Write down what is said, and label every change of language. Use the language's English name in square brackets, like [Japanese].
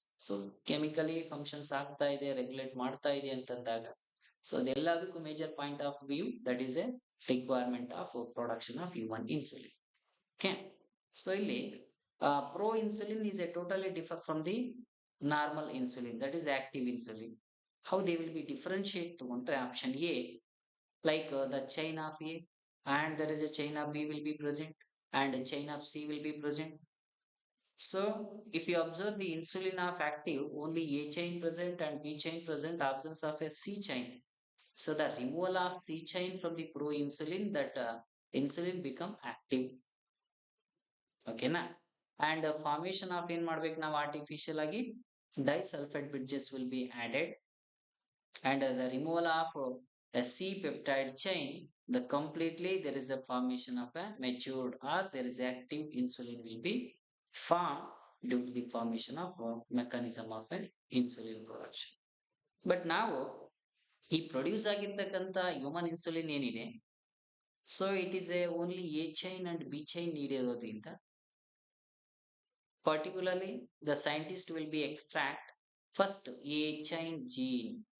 [Kannada] So chemically functions ಆಗ್ತಾ ಇದೆ, regulate ಮಾಡ್ತಾ ಇದೆ ಅಂತಂದಾಗ so ಅದೆಲ್ಲದಕ್ಕೂ [English] Major point of view that is a requirement of production of human insulin. Okay, so ಇಲ್ಲಿ pro insulin is a totally differ from the normal insulin that is active insulin. How they will be differentiate ತಗೊಂಡ್ರೆ option A like the chain of A and there is a chain of B will be present and a chain of C will be present. So if you observe the insulin of active only A chain present and B chain present, absence of a C chain. So the removal of C chain from the pro insulin that insulin become active. Okay na, and formation of [Kannada] ಏನ್ ಮಾಡ್ಬೇಕು ನಾವು [English] artificial ಆಗಿ disulfide bridges will be added and the removal of a C peptide chain, the completely there is a formation of a matured or there is active insulin will be formed due to the formation of a mechanism of an insulin production. But now [Kannada] ಈ produce ಆಗಿರ್ತಕ್ಕಂಥ human insulin ಏನಿದೆ [English] so it is a only A chain and B chain [Kannada] ನೀಡಿರೋದ್ರಿಂದ [English] particularly the scientist will be extract first A chain gene.